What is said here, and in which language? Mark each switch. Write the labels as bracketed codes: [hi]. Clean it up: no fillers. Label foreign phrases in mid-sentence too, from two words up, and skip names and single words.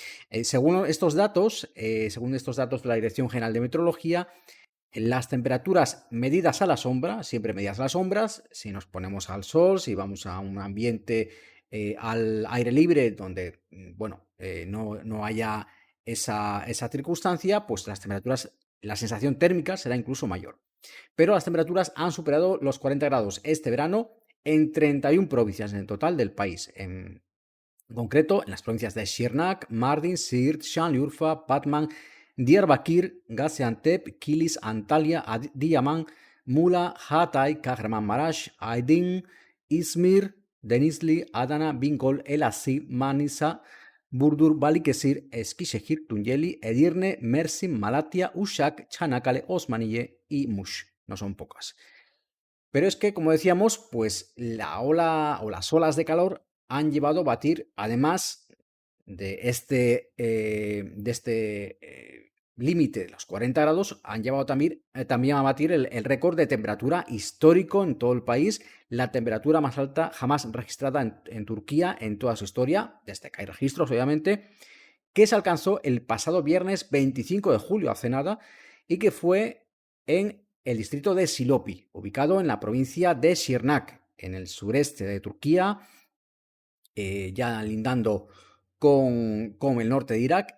[es] Según estos datos de la Dirección General de Meteorología, las temperaturas medidas a la sombra, siempre medidas a las sombras, si nos ponemos al sol, si vamos a un ambiente al aire libre donde, no haya esa circunstancia, pues las temperaturas, la sensación térmica será incluso mayor. Pero las temperaturas han superado los 40 grados este verano en 31 provincias en el total del país. En concreto, en las provincias de Şırnak, Mardin, Siirt, Şanlıurfa, Batman, Diyarbakır, Gaziantep, Kilis, Antalya, Adıyaman, Muğla, Hatay, Kahramanmaraş, Aydın, İzmir, Denizli, Adana, Bingöl, Elazığ, Manisa, Burdur, Balıkesir, Eskişehir, Tunceli, Edirne, Mersin, Malatya, Uşak, Çanakkale, Osmaniye y Muş. No son pocas. Pero es que, como decíamos, pues la ola o las olas de calor han llevado a batir, además de este límite de los 40 grados, han llevado también a batir el récord de temperatura histórico en todo el país, la temperatura más alta jamás registrada en Turquía en toda su historia, desde que hay registros, obviamente, que se alcanzó el pasado viernes 25 de julio, hace nada, y que fue en el distrito de Silopi, ubicado en la provincia de Şırnak, en el sureste de Turquía, ya lindando con el norte de Irak.